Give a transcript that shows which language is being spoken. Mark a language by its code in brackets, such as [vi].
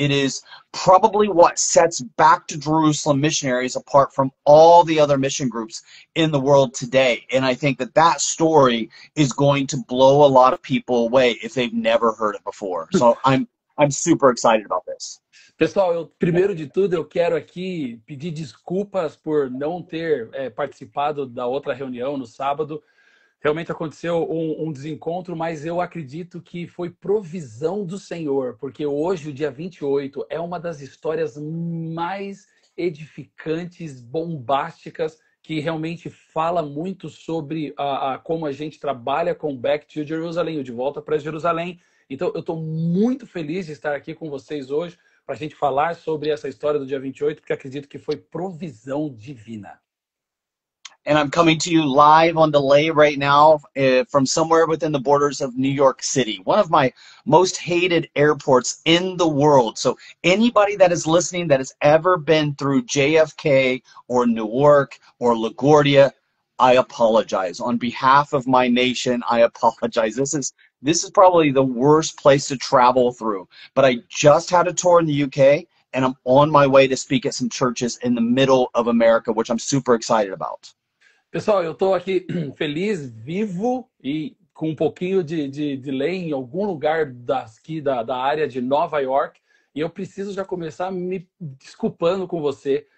[en] It is probably what sets Back to Jerusalem missionaries apart from all the other mission groups in the world today. And I think that story is going to blow a lot of people away if they've never heard it before. So I'm super excited about this. [pt] Pessoal, primeiro de tudo, eu quero aqui pedir desculpas por não ter participado da outra reunião no sábado. Realmente aconteceu um desencontro, mas eu acredito que foi provisão do Senhor, porque hoje, o dia 28, é uma das histórias mais edificantes, bombásticas, que realmente fala muito sobre como a gente trabalha com Back to Jerusalem, o De Volta para Jerusalém. Então, eu estou muito feliz de estar aqui com vocês hoje para a gente falar sobre essa história do dia 28, porque acredito que foi provisão divina. [en] And I'm coming to you live on delay right now from somewhere within the borders of New York City, one of my most hated airports in the world. So anybody that is listening that has ever been through JFK or Newark or LaGuardia, I apologize. On behalf of my nation, I apologize. This is probably the worst place to travel through. But I just had a tour in the UK, and I'm on my way to speak at some churches in the middle of America, which I'm super excited about. [pt] Pessoal, eu estou aqui feliz, vivo e com um pouquinho de delay em algum lugar aqui da área de Nova York. E eu preciso já começar me desculpando com você.